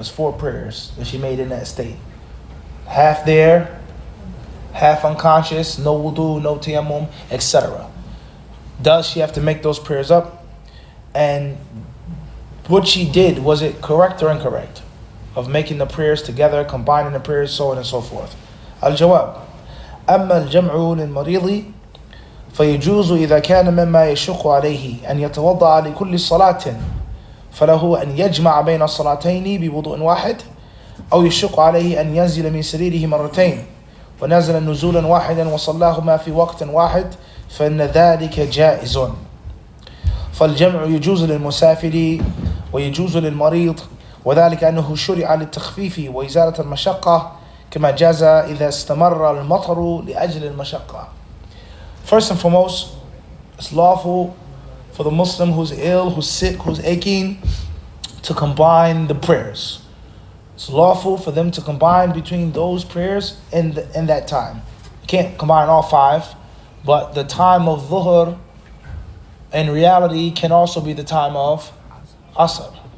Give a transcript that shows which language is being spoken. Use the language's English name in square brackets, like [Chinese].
[English] There's 4 prayers that she made in that state. Half there, half unconscious, no wudu, no tayammum, etc. Does she have to make those prayers up? And what she did, was it correct or incorrect? Of making the prayers together, combining the prayers, so on and so forth. [Arabic] الجواب: أما الجمع للمريض فيجوز إذا كان مما يشق عليه أن يتوضأ لكل صلاة، فله أن يجمع بين الصلاتين بوضوء واحد، أو يشق عليه أن ينزل من سريره مرتين ونزل نزولا واحدا وصلاهما في وقت واحد، فإن ذلك جائز. فالجمع يجوز للمسافر ويجوز للمريض، وذلك أنه شرع للتخفيف وإزالة المشقة، كما جاز إذا استمر المطر لأجل المشقة. [English] First and foremost, it's lawful for the Muslim who's ill, who's sick, who's aching, to combine the prayers. It's lawful for them to combine between those prayers in that time. You can't combine all 5. But the time of dhuhr, in reality, can also be the time of asr.